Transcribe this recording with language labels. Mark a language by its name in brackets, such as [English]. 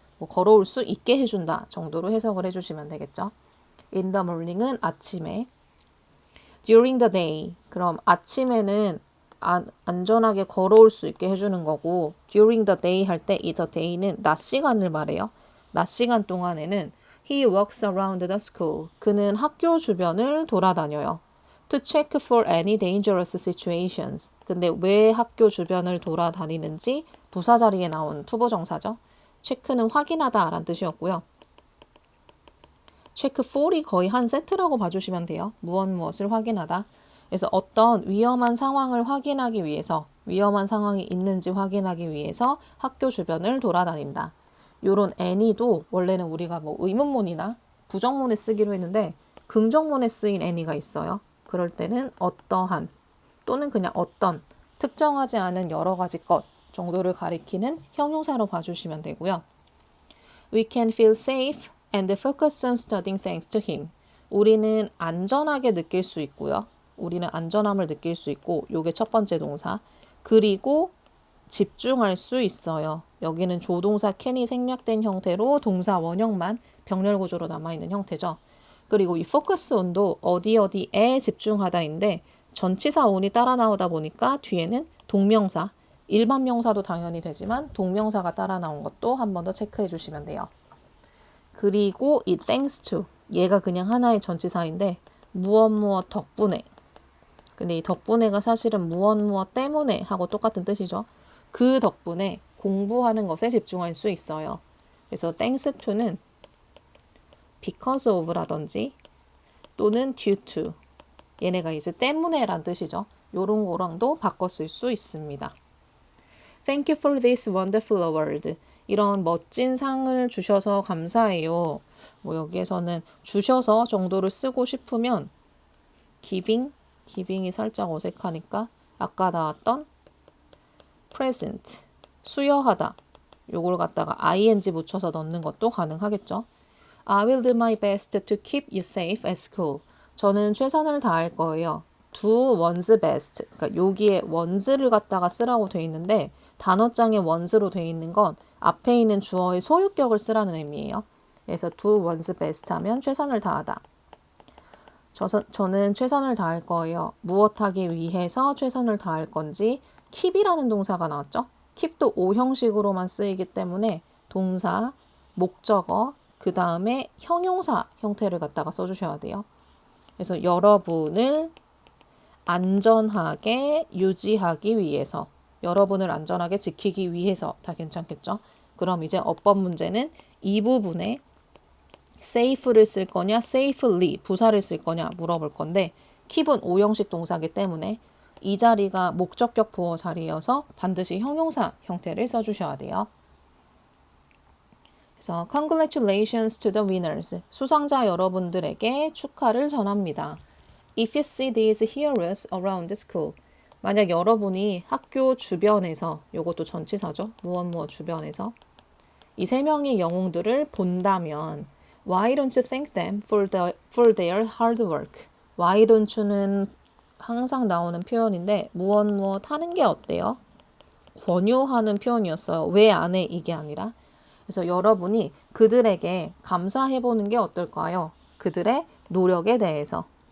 [Korean] 뭐 걸어올 수 있게 해준다 정도로 해석을 해주시면 되겠죠. [English] In the morning [Korean] 은 아침에, [English] during the day, [Korean] 그럼 아침에는 안전하게 걸어올 수 있게 해주는 거고, during the day 할 때 이 the day는 낮 시간을 말해요. 낮 시간 동안에는 [English] he walks around the school. [Korean] 그는 학교 주변을 돌아다녀요. [English] To check for any dangerous situations. [Korean] 근데 왜 학교 주변을 돌아다니는지 부사 자리에 나온 투부정사죠. 체크는 확인하다 라는 뜻이었고요. 체크 for이 거의 한 세트라고 봐주시면 돼요. 무엇을 확인하다. 그래서 어떤 위험한 상황을 확인하기 위해서, 위험한 상황이 있는지 확인하기 위해서 학교 주변을 돌아다닌다. 요런 any도 원래는 우리가 뭐 의문문이나 부정문에 쓰기로 했는데 긍정문에 쓰인 any가 있어요. 그럴 때는 어떠한 또는 그냥 어떤 특정하지 않은 여러 가지 것 정도를 가리키는 형용사로 봐주시면 되고요. [English] We can feel safe and focus on studying thanks to him. [Korean] 우리는 안전하게 느낄 수 있고요. 우리는 안전함을 느낄 수 있고, 요게 첫 번째 동사. 그리고 집중할 수 있어요. 여기는 조동사 can이 생략된 형태로 동사 원형만 병렬 구조로 남아있는 형태죠. 그리고 이 focus on도 어디에 집중하다인데 전치사 on이 따라 나오다 보니까 뒤에는 동명사, 일반 명사도 당연히 되지만 동명사가 따라 나온 것도 한 번 더 체크해 주시면 돼요. 그리고 이 thanks to 얘가 그냥 하나의 전치사인데 무엇 무엇 덕분에. 근데 이 덕분에가 사실은 무엇 무엇 때문에 하고 똑같은 뜻이죠. 그 덕분에 공부하는 것에 집중할 수 있어요. 그래서 thanks to는 because of라든지 또는 due to 얘네가 이제 때문에란 뜻이죠. 요런 거랑도 바꿔 쓸 수 있습니다. [English] Thank you for this wonderful award. [Korean] 이런 멋진 상을 주셔서 감사해요. 뭐 여기에서는 주셔서 정도를 쓰고 싶으면 giving이 살짝 어색하니까 아까 나왔던 present, 수여하다. 요걸 갖다가 ing 붙여서 넣는 것도 가능하겠죠. [English] I will do my best to keep you safe at school. [Korean] 저는 최선을 다할 거예요. [English] do one's best. [Korean] 그러니까 여기에 one's를 갖다가 쓰라고 돼 있는데 단어장에 one's로 돼 있는 건 앞에 있는 주어의 소유격을 쓰라는 의미예요. 그래서 do one's best 하면 최선을 다하다. 저는 최선을 다할 거예요. 무엇 하기 위해서 최선을 다할 건지 keep이라는 동사가 나왔죠. keep도 O 형식으로만 쓰이기 때문에 동사, 목적어, 그 다음에 형용사 형태를 갖다가 써주셔야 돼요. 그래서 여러분을 안전하게 유지하기 위해서, 여러분을 안전하게 지키기 위해서 다 괜찮겠죠? 그럼 이제 어법 문제는 이 부분에 safe를 쓸 거냐, safely 부사를 쓸 거냐 물어볼 건데 keep은 오형식 동사이기 때문에 이 자리가 목적격 보어 자리여서 반드시 형용사 형태를 써주셔야 돼요. 그래서 [English] congratulations to the winners. [Korean] 수상자 여러분들에게 축하를 전합니다. [English] If you see these heroes around the school. [Korean] 만약 여러분이 학교 주변에서, 요것도 전치사죠. 무엇 주변에서 이 세 명의 영웅들을 본다면 [English] Why don't you thank them for their hard work? Why don't you [Korean] 는 항상 나오는 표현인데 무엇 하는 게 어때요? 권유하는 표현이었어요. 왜 안 해? 이게 아니라. 그래서 여러분이 그들에게 감사해보는 게 어떨까요? 그들의 노력에 대해서.